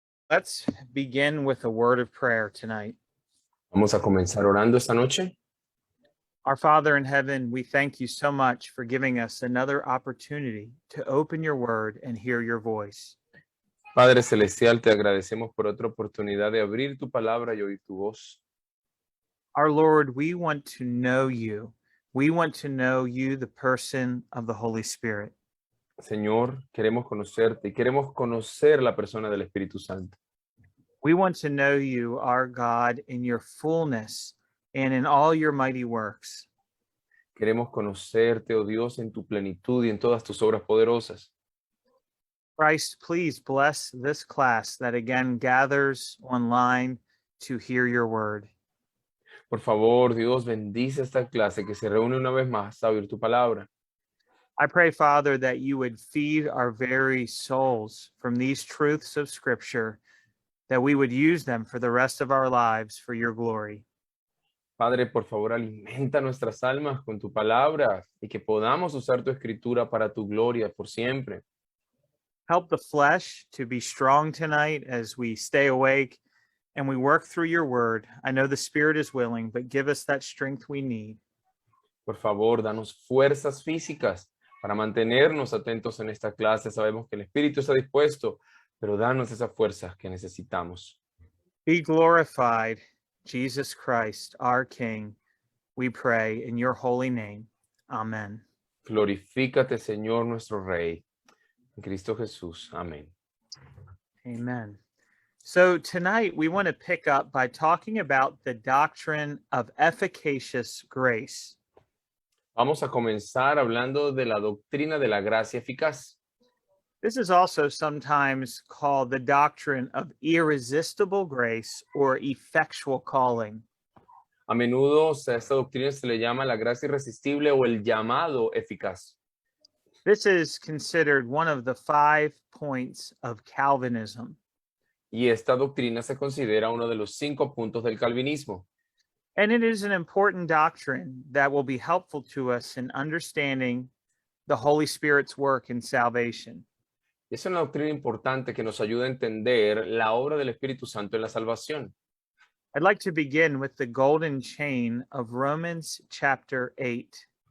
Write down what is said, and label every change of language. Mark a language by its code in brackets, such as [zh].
[en] Let's begin with a word of prayer tonight. [es] Vamos a comenzar orando esta noche. [en] Our Father in heaven, we thank you so much for giving us another opportunity to open your word and hear your voice. [es] Padre Celestial, te agradecemos por otra oportunidad de abrir tu palabra y oír tu voz. [en] Our Lord, we want to know you. We want to know you, the person of the Holy Spirit. [es] Señor, queremos conocerte y queremos conocer la persona del Espíritu Santo. [en] We want to know you, our God, in your fullness and in all your mighty works. [es] Queremos conocerte, oh Dios, en tu plenitud y en todas tus obras poderosas. [en] Christ, please bless this class that again gathers online to hear your word. [es] Por favor, Dios, bendice esta clase que se reúne una vez más a oír tu palabra. [en] I pray, Father, that you would feed our very souls from these truths of Scripture, that we would use them for the rest of our lives for your glory. [es] Padre, por favor, alimenta nuestras almas con tu palabra y que podamos usar tu escritura para tu gloria por siempre. [en] Help the flesh to be strong tonight as we stay awake and we work through your word. I know the spirit is willing, but give us that strength we need. [es] Por favor, danos fuerzas físicas para mantenernos atentos en esta clase. Sabemos que el Espíritu está dispuesto, pero danos esas fuerzas que necesitamos. [en] Be glorified, Jesus Christ, our King. We pray in your holy name. Amen. [es] Glorifícate, Señor, nuestro Rey. En Cristo Jesús. Amén. [en] Amen. So tonight we want to pick up by talking about the doctrine of efficacious grace. [es] Vamos a comenzar hablando de la doctrina de la gracia eficaz. [en] This is also sometimes called the doctrine of irresistible grace or effectual calling. [es] A menudo a esta doctrina se le llama la gracia irresistible o el llamado eficaz. [en] This is considered one of the 5 points of Calvinism. [es] Y esta doctrina se considera uno de los 5 puntos del calvinismo. [en] And it is an important doctrine that will be helpful to us in understanding the Holy Spirit's work in salvation. [es] Es una doctrina importante que nos ayuda a entender la obra del Espíritu Santo en la salvación. [en] I'd like to begin with the golden chain of Romans chapter 8.